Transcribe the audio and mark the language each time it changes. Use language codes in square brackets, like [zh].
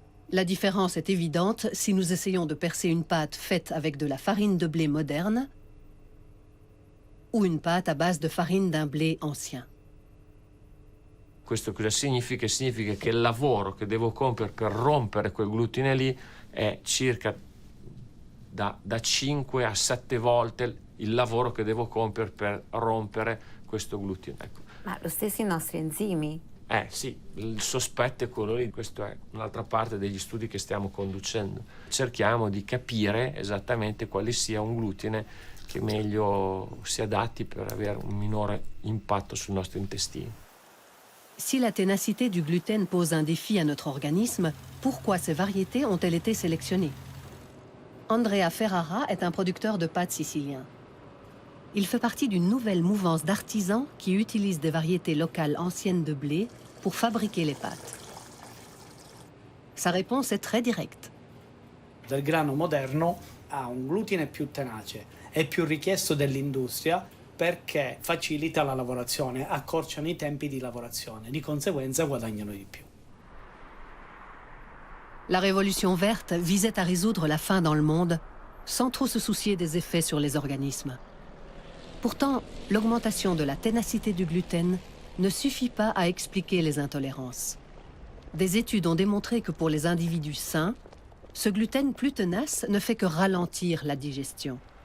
[fr] La différence est évidente si nous essayons de percer une pâte faite avec de la farine de blé moderne ou une pâte à base de farine d'un blé ancien. [it] Questo cosa significa? Significa che il lavoro che devo compiere per rompere quel glutine lì è circa da 5 a 7 volte il lavoro che devo compiere per rompere questo glutine. Ecco. Ma lo stesso i nostri enzimi? Sì, il sospetto è quello lì, questa è un'altra parte degli studi che stiamo conducendo. Cerchiamo di capire esattamente quale sia un glutine che meglio si adatti per avere un minore impatto sul nostro intestino. [fr] Si la ténacité du gluten pose un défi à notre organisme, pourquoi ces variétés ont-elles été sélectionnées? Andrea Ferrara est un producteur de pâtes sicilien. Il fait partie d'une nouvelle mouvance d'artisans qui utilisent des variétés locales anciennes de blé pour fabriquer les pâtes. Sa réponse est très directe. [it] Il grano moderno ha un glutine più tenace, è più richiesto dall'industria perché facilita la lavorazione, accorciano i tempi di lavorazione, di conseguenza guadagnano di più. [fr] La révolution verte visait à résoudre la faim dans le monde sans trop se soucier des effets sur les organismes. Pourtant, l'augmentation de la ténacité du gluten ne suffit pas à expliquer les intolérances. Des études ont démontré que pour les individus sains, ce gluten plus tenace ne fait que ralentir la digestion.